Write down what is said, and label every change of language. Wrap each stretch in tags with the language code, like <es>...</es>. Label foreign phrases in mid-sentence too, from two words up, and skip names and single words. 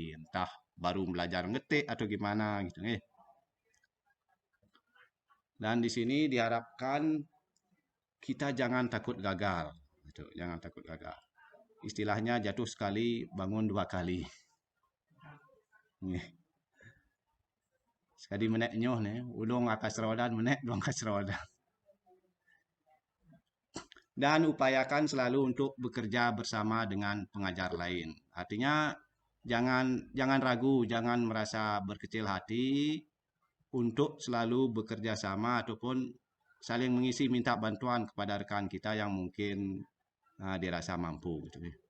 <id>Entah baru belajar ngetik atau gimana gitu. Dan di sini diharapkan kita jangan takut gagal. Gitu, jangan takut gagal. Istilahnya jatuh sekali, bangun 2 kali.</id> <ban>Sekali menek nyoh nih, ulung akas rodan menek doang akas rodan.</ban> <id>Dan upayakan selalu untuk bekerja bersama dengan pengajar lain. Artinya jangan ragu, jangan merasa berkecil hati untuk selalu bekerja sama ataupun saling mengisi minta bantuan kepada rekan kita yang mungkin dirasa mampu gitu.</id>